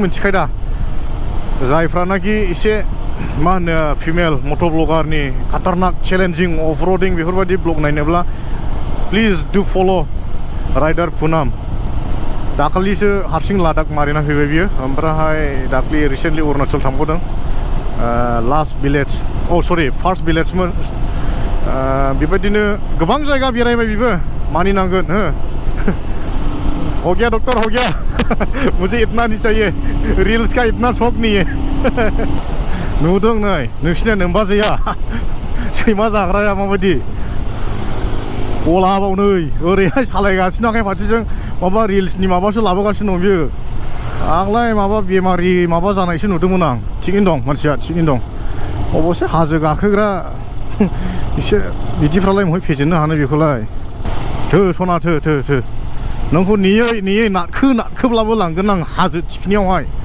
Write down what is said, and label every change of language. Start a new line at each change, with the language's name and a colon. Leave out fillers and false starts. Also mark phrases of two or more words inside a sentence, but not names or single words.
Bodo: मिन्थिखायो दा जायफ्रानाखि एसे मा होनो
English: female motor
Bodo: ब्लगारनि खातारनाक
English: challenging of riding
Bodo: बेफोरबायदि ब्लग नायनोब्ला
English: please do follow rider
Bodo: पूनम दाखालिसो हारसिं लादाख मारिना फैबाय बियो ओमफ्राय दाखालि रिसेन्टलि अरुणाचल थांबावदों
English: last village first
Bodo: भिलेजमोन बेबायदिनो गोबां जायगा बेरायबाय बिबो मानिनांगोन
Hindi: हो गया डॉक्टर हो गया मुझे इतना नहीं चाहिए रील्स का इतना शौक नहीं है नुदों
Bodo: नै नोंसिना नोम्बाजैया सैमा जाग्राया माबायदि गलाबाव नै ओरैहाय सालायगासिनो आखाइ फारसेजों माबा रिल्सनि माबासो लाबोगासिनो दं बियो आंलाय माबा बेमारि माबा जानायसो नुदोंमोन आं थिगैनो दं मानसिया थिगैनो दं अबसे हाजो गाखोग्रा एसे बिदिफ्रालाय महाय फेजेननो हानो बेखौलाय थो सना थो नोंखौ नेयै नारखोब्लाबो लांगोन आं हाजो थिखिनियावहाय